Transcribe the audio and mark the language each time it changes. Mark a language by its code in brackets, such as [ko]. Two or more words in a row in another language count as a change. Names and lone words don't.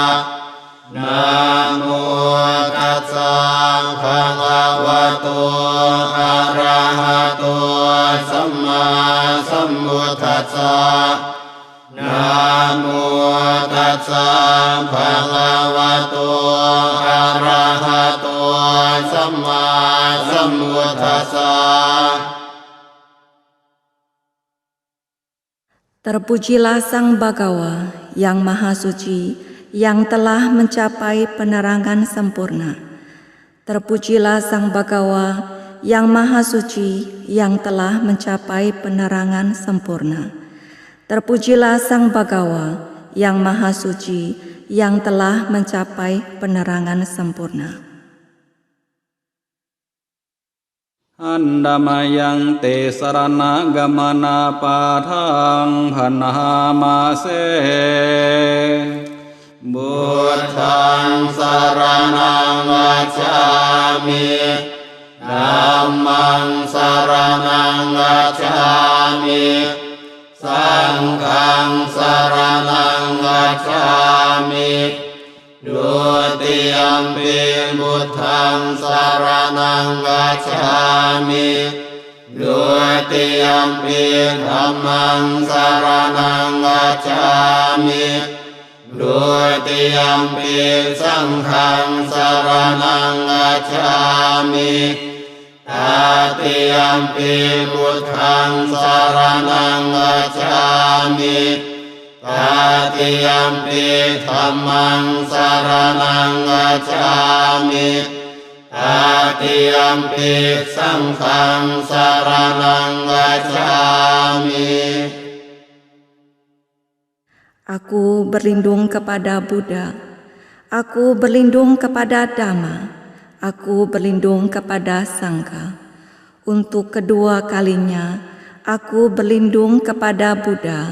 [pi] Namo tassa bhagavato arahato samma sambuddhassa Namo tassa bhagavato arahato samma sambuddhassa. [id] Terpujilah Sang Bhagawa yang Maha Suci, yang telah mencapai penerangan sempurna. Terpujilah Sang Bhagawa yang Maha Suci, yang telah mencapai penerangan sempurna. Terpujilah Sang Bhagawa yang Maha Suci, yang telah mencapai penerangan sempurna. [pi] Handamayang te sarana gamana padhang bhanamase Buddhaṃ saranang gacchāmi Dhammaṃ saranang gacchāmi Sanghaṃ saranang gacchāmi Dutiyampi Buddhaṃ saranang gacchāmi Dutiyampi ติยัมปิธัมมังส รณังกัจฉามิดุติยัมปิสังฆังสรณังกัจฉามิตติยัมปิพุทธังสรณังกัจฉามิตติยัมปิธัมมังสรณังกัจฉามิตติยัมปิสังฆังสรณังกัจฉามิ [id] Aku berlindung kepada Buddha, aku berlindung kepada Dhamma, aku berlindung kepada Sangha. Untuk kedua kalinya, aku berlindung kepada Buddha.